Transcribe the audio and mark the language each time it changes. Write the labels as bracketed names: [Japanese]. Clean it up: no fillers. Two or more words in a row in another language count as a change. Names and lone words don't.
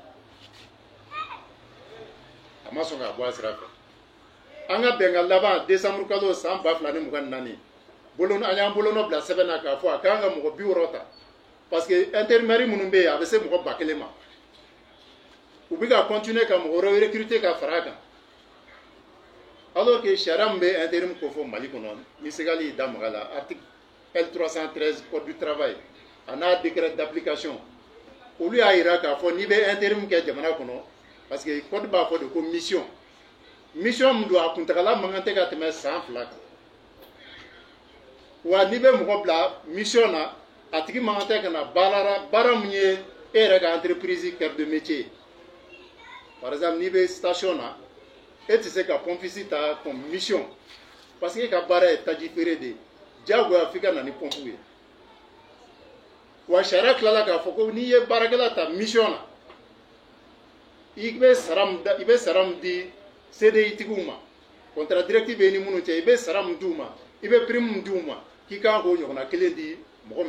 [Bambara] a ma sɔn k'a bɔ a sira fɛ an ka bɛnkan laban décembre kalo san 2024 an y'an bolonɔ bila sɛbɛn na k'a fɔ a kan ka mɔgɔ 60 ta [French] parce que [Bambara] intérimaire minnu bɛ yen a bɛ se mɔgɔ 1000 ma u bɛ ka continuer ka mɔgɔ wɛrɛ recruter ka fara a kan [French] alors que [Bambara] sariya min bɛ intérim ko fɔ Mali kɔnɔ ni segali y'i da maga la [French] article L313 code du travail [Bambara] a n'a [French] décret d'application [Bambara] olu y'a jira k'a fɔ n'i bɛ intérim kɛ jamana kɔnɔ [French] parce que [Bambara] code b'a fɔ de ko mission mission mun do a kuntagala man kan tɛ ka tɛmɛ san 2 kan wa n'i bɛ mɔgɔ bila mission na a tigi man kan tɛ ka na baara mun ye e yɛrɛ ka entreprise [French] cœur de métier par exemple [Bambara] n'i bɛ station na e tɛ se ka pompiste ta [French] comme mission parce que [Bambara] e ka baara ye taji feere de ye diyagoya f'i ka na ni pompe ye wa sariya tilala k'a fɔ ko n'i ye baarakɛla ta mission na i bɛ sara min di CDI tigiw ma [French] contrat directif [Bambara] bɛ i ni minnu cɛ i bɛ sara min d'u ma i bɛ prime min d'u ma k'i kan k'o ɲɔgɔnna kelen di mɔgɔ